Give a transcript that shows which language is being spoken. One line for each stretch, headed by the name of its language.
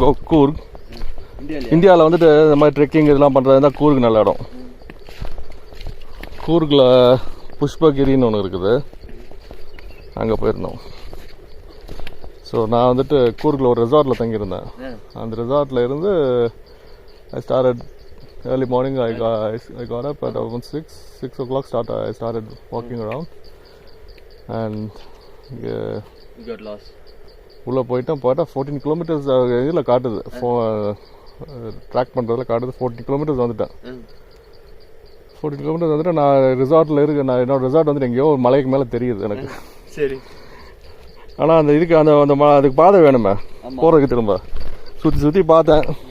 Tamil: கூர்க் இந்தியாவில் வந்துட்டு இந்த மாதிரி ட்ரெக்கிங் இதெல்லாம் பண்ணுறது தான் கூர்க் நல்ல இடம். கூர்க்கில் புஷ்பகிரின்னு ஒன்று இருக்குது, அங்கே போயிருந்தோம். ஸோ நான் வந்துட்டு கூர்க்கில் ஒரு ரெசார்ட்டில் தங்கியிருந்தேன். அந்த ரெசார்ட்டில் இருந்து
English: I started early morning. I got up at around 6 o'clock. I started walking around and you got lost.
Tamil: உள்ளே போயிட்டா 14 கிலோமீட்டர்ஸ் இதில் காட்டுது, ட்ராக் பண்ணுறதுல காட்டுது. 14 கிலோமீட்டர்ஸ் வந்துட்டேன். 14 கிலோமீட்டர்ஸ் வந்துட்டு நான் ரிசார்ட்டில் இருக்கேன். நான் என்னோட ரிசார்ட் வந்துட்டு எங்கேயோ ஒரு மலைக்கு மேலே தெரியுது எனக்கு. சரி. ஆனால் அந்த இதுக்கு அதுக்கு பாதை வேணுமே போகிறதுக்கு. திரும்ப சுற்றி பார்த்தேன்.